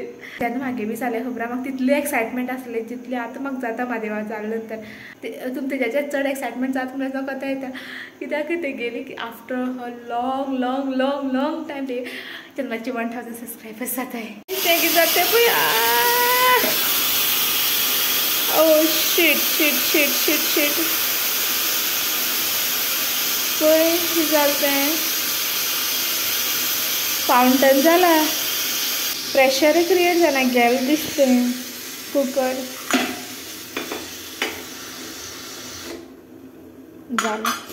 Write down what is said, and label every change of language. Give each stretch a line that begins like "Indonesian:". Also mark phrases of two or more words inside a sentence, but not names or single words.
Konkani: तेन्ना म्हागे बी जालें खबर आहा. म्हाका तितलें एक्सायटमेंट आसलें जितलें आतां म्हाका जाता म्हादेवा जाले नंतर. तुमकां तेज्याचेर चड एक्सायटमेंट जाता म्हणल्यार कथा येता. कित्याक तेगेली की
English: after a long long long long time
Konkani: ते चॅनलाचे 1000 सबस्क्रायबर्स जाताय. ते कितें जाता पळय.
English: oh shit shit shit shit shit
Konkani: पळय कितें जालें तें. फाउंटन जाला.
English: pressure create
Konkani: जाला. गेल दिसतें कुकर जालें.